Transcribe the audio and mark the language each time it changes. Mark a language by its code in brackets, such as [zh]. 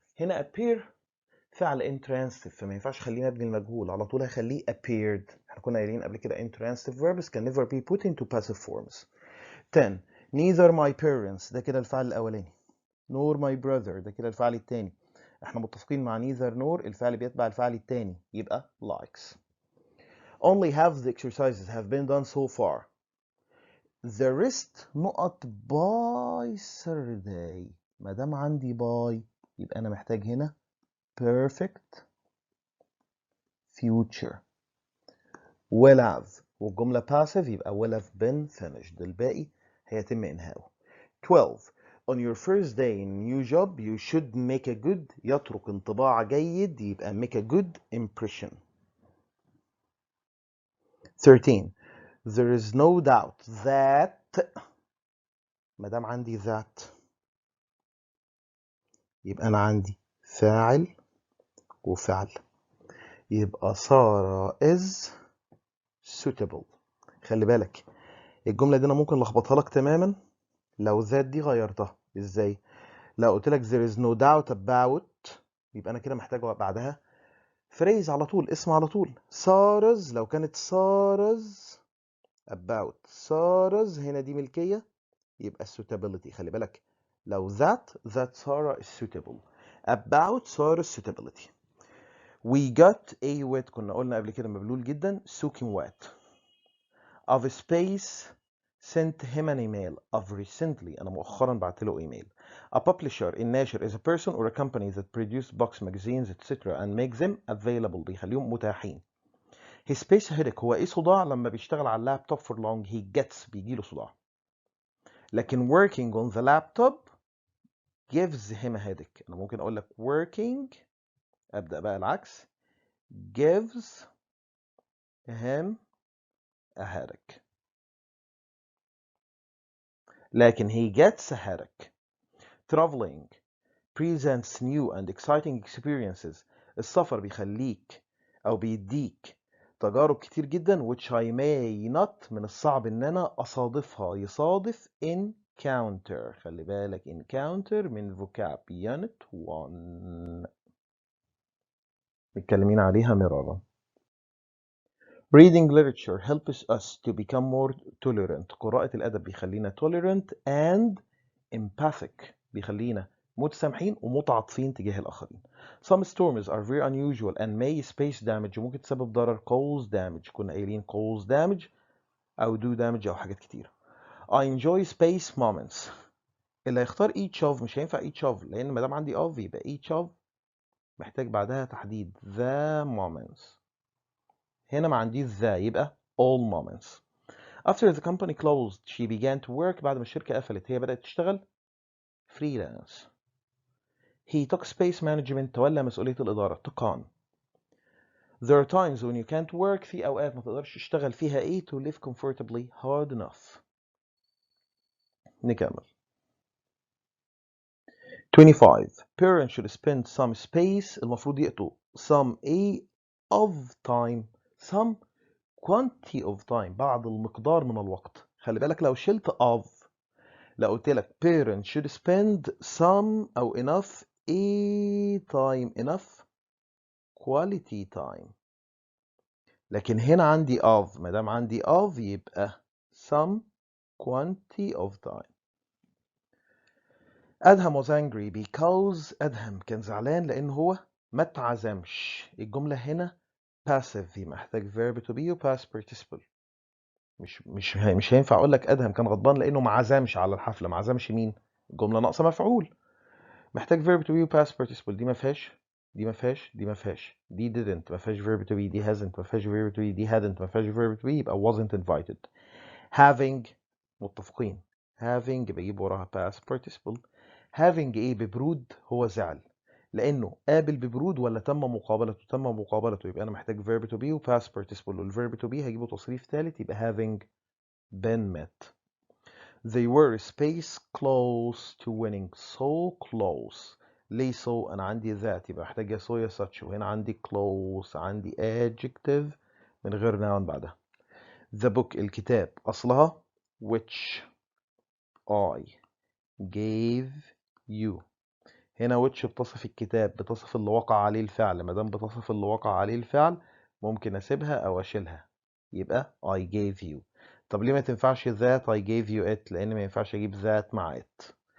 [ar] هنا appear فعل intransitive، فما ينفعش خلينا ابني المجهول على طول، هخليه [en] appeared. [ar] احنا كنا قايلين قبل كده [en] intransitive verbs can never be put into passive forms. [ar] 10. [en] neither my parents، [ar] ده كده الفعل الأولاني، [en] nor my brother، [ar] ده كده الفعل التاني. احنا متفقين مع neither nor الفعل بيتبع الفعل التاني يبقى likes. [en] only half the exercises have been done so far. the rest [ar] نقط [en] by Saturday. [ar] ما دام عندي by يبقى أنا محتاج هنا perfect future. [en] will have [ar] والجملة [en] passive [ar] يبقى [en] will have been finished، [ar] الباقي هيتم إنهائه. [en] 12. On your first day in a new job you should make a good، [ar] يترك انطباع جيد يبقى [en] make a good impression. [ar] 13. [en] There is no doubt that، [ar] ما دام عندي that يبقى أنا عندي فاعل وفعل، يبقى سارة [en] is suitable. [ar] خلي بالك الجملة دي أنا ممكن لخبطها لك تماما لو that دي غيرتها. إزاي؟ لو قلت لك [en] there is no doubt about [ar] يبقى أنا كده محتاج بعدها phrase على طول، اسم على طول. سارز، لو كانت سارز about، سارز هنا دي ملكية يبقى suitability. خلي بالك لو [en] that Sarah is suitable، about Sarah's suitability. we got a wet، [ar] كنا قلنا قبل كده مبلول جدا [en] soaking wet. of space sent him an email. [ar] of recently أنا مؤخرا بعت له إيميل. [en] a publisher، [ar] الناشر [en] is a person or a company that produce books magazines etc and make them available، [ar] بيخليهم متاحين. [en] his space headache، [ar] هو ايه صداع لما بيشتغل على اللابتوب [en] for long he gets، [ar] بيجيله صداع. لكن [en] working on the laptop gives him a headache. [ar] انا ممكن اقول لك [en] working [ar] أبدأ بقى العكس. [en] gives him a headache. [ar] لكن [en] he gets a headache. traveling presents new and exciting experiences. [ar] السفر بيخليك أو بيديك تجارب كتير جدا [en] which I may not [ar] من الصعب إن أنا أصادفها. يصادف encounter. خلي بالك encounter من vocab unit 1 متكلمين عليها مرارا. [en] Reading literature helps us to become more tolerant. [ar] قراءة الأدب بيخلينا tolerant and empathic. بيخلينا متسامحين ومتعاطفين تجاه الآخرين. [en] Some storms are very unusual and may space damage. [ar] ممكن تسبب ضرر [en] cause damage. [ar] كنا قايلين cause damage أو do damage أو حاجات كتير. [en] I enjoy space moments. [ar] اللي هيختار each of مش هينفع each of لأن ما دام عندي of يبقى each of محتاج بعدها تحديد the moments. هنا ما عنديش the يبقى all moments. [en] After the company closed she began to work. [ar] بعد ما الشركة قفلت هي بدأت تشتغل [en] freelance. He took space management. [ar] تولى مسؤولية الإدارة. [en] took on. There are times when you can't work. [ar] في أوقات ما تقدرش تشتغل فيها إيه [en] to live comfortably hard enough. [ar] نكمل. 25. [en] Parents should spend some space. [ar] المفروض يقطوا [en] some of time. some quantity of time. [ar] بعض المقدار من الوقت. خلي بالك لو شلت of لو قلت لك [en] parents should spend some [ar] أو [en] enough time enough quality time. [ar] لكن هنا عندي of. ما دام عندي of يبقى some quantity of time. أدهم [en] was angry because [ar] أدهم كان زعلان لأن هو ما اتعزمش. الجملة هنا passive محتاج verb to be و past participle. مش هينفع أقول لك أدهم كان غضبان لأنه ما عزمش على الحفلة. ما عزمش مين؟ الجملة ناقصة مفعول. محتاج verb to be و past participle. دي ما فيهاش دي ما فيهاش دي ما فيهاش دي didn't ما فيهاش verb to be. دي hasn't ما فيهاش verb to be. دي hadn't ما فيهاش verb to be. يبقى [en] wasn't invited. [ar] having متفقين. having بجيب وراها past participle. having ايه ببرود هو زعل لانه قابل ببرود ولا تم مقابلته. تم مقابلته يبقى انا محتاج verb to be و past participle. والverb to be هجيبه تصريف ثالث يبقى [en] having been met. They were space close to winning. So close. [ar] ليه so؟ انا عندي that يبقى محتاج يا so يا such. وهنا عندي close عندي adjective من غير noun بعدها. [en] The book [ar] الكتاب اصلها [en] which I gave you. [ar] هنا which بتصف الكتاب بتصف اللي وقع عليه الفعل. ما دام بتصف اللي وقع عليه الفعل ممكن اسيبها او اشيلها يبقى [en] I gave you. [ar] طب ليه ما تنفعش [en] that I gave you it؟ [ar] لان ما ينفعش اجيب that مع it.